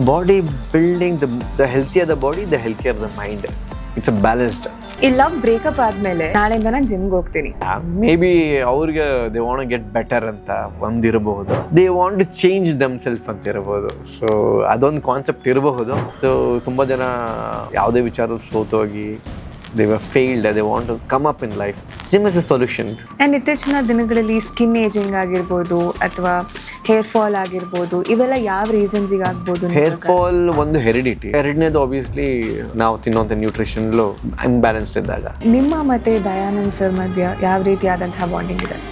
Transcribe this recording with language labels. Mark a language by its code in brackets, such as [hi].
[en] Body building the healthier the body, the healthier the mind. It's a balanced. [kn] ಈ love breakup ಆದ್ಮೇಲೆ ನಾಳೆಯಿಂದ ನಾನು ಜಿಮ್ಗೆ ಹೋಗ್ತೀನಿ, [en] maybe [kn] ಅವ್ರಿಗೆ [en] they want get better [kn] ಅಂತ ಒಂದಿರಬಹುದು, [en] they want to change them self [kn] ಅಂತ ಇರಬಹುದು. ಸೊ ಅದೊಂದು ಕಾನ್ಸೆಪ್ಟ್ ಇರಬಹುದು. ಸೊ ತುಂಬಾ ಜನ ಯಾವುದೇ ವಿಚಾರದಲ್ಲಿ ಸೋತೋಗಿ [en] they were failed, they want to come up in life. Gym is a solution. And [kn] ಇತ್ತೀಚಿನ ದಿನಗಳಲ್ಲಿ ಸ್ಕಿನ್ ಏಜಿಂಗ್ ಆಗಿರ್ಬೋದು ಅಥವಾ ಹೇರ್ ಫಾಲ್ ಆಗಿರ್ಬೋದು, ಇವೆಲ್ಲ ಯಾವ ರೀಸನ್ಸ್ ಆಗ್ಬೋದು? ಹೇರ್ ಫಾಲ್ ಒಂದು ಹೆರಿಡಿಟಿ. ಎರಡನೇದು ಆಬ್ವಿಯಸ್ಲಿ ನಾವು ತಿನ್ನೋಂಥ ನ್ಯೂಟ್ರಿಷನ್ ಇನ್ಬ್ಯಾಲೆನ್ಸ್ಡ್ ಇದ್ದಾಗ. ನಿಮ್ಮ ಮತ್ತೆ ದಯಾನಂದ್ ಸರ್ ಮಧ್ಯ ಯಾವ ರೀತಿಯಾದಂತಹ ಬಾಂಡಿಂಗ್ ಇದೆ?